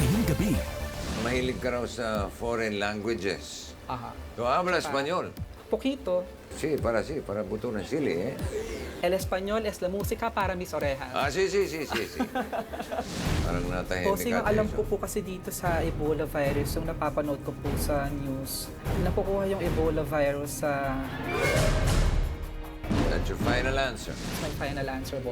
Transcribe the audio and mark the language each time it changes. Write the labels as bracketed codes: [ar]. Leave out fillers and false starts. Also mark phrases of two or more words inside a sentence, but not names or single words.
[tl] gabi. Mahilig ka raw sa foreign languages. [es] Ajá. Tu habla español. Poquito. [tl] Sí, para buto ng sili, eh. [es] El español es la música para mis orejas. Ah, sí. [tl] Parang natahimik Bossing, ang ka, alam Jason. ko po kasi dito sa Ebola virus, yung napapanood ko po sa news, nakukuha yung Ebola virus sa [en] That's your final answer. my final answer, boss.